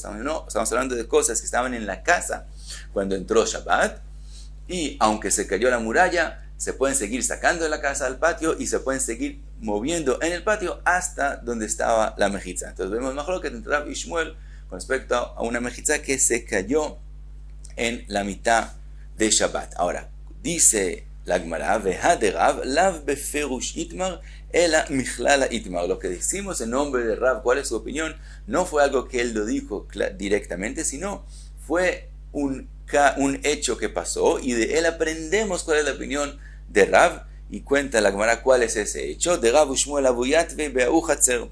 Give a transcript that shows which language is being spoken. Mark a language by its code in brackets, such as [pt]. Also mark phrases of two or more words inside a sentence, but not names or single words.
[es] Estamos hablando de cosas que estaban en la casa cuando entró Shabbat, y aunque se cayó la muralla, se pueden seguir sacando de la casa al patio y se pueden seguir moviendo en el patio hasta donde estaba la mejitza. Entonces vemos mejor que entre Rav y Shmuel con respecto a una mejitza que se cayó en la mitad de Shabbat. Ahora, dice la Gemara, [arc] והא דרב לאו בפירוש איתמר אלא מכללא איתמר. [es] Lo que decimos en nombre de Rav, cuál es su opinión, no fue algo que él lo dijo directamente, sino fue un hecho que pasó y de él aprendemos cuál es la opinión de Rav. Y cuenta la Gemara cuál es ese hecho. De Rav Shmuel Abuyatve Be'au Hatzer.